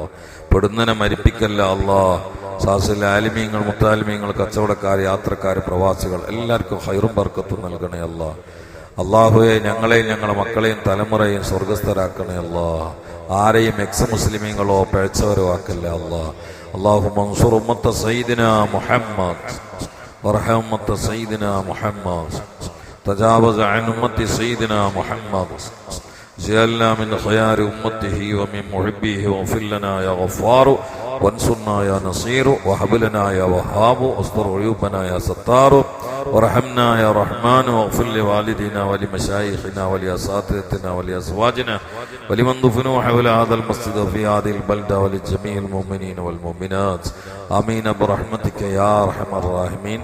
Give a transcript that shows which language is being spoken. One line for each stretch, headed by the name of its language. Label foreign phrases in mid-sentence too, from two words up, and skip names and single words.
Malayalam: പെടുന്നനെ മരിപ്പിക്കല്ല അല്ലാഹ്. സാസിലെ ആലിമീങ്ങൾ, മുത്താലിമീങ്ങൾ, കച്ചവടക്കാർ, യാത്രക്കാർ, പ്രവാസികൾ എല്ലാവർക്കും ഹൈറും ബർക്കത്തും നൽകണേ അല്ലാഹ്. അല്ലാഹുവേ, ഞങ്ങളെയും ഞങ്ങളുടെ മക്കളെയും തലമുറയും സ്വർഗസ്ഥരാക്കണേ അല്ലാഹ്. ആരെയും എക്സ് മുസ്ലിമീങ്ങളോ പിഴച്ചവരോ ആക്കല്ല അല്ലാഹ്.
Arabic: اللهم انصر أمة سيدنا محمد وارحم أمة سيدنا محمد. تجاوز عن أمة سيدنا محمد. جعلنا من خيار أمته ومن محبيه. واغفر لنا يا غفار وانصرنا يا نصير وهب لنا يا وهاب واستر عيوبنا يا ستار وارحمنا يا رحمن واغفر لوالدينا ولمشايخنا ولأساتذتنا ولأزواجنا ولمن دفنوا حول هذا المسجد في هذه البلدة ولجميع المؤمنين والمؤمنات آمين برحمتك يا أرحم الراحمين.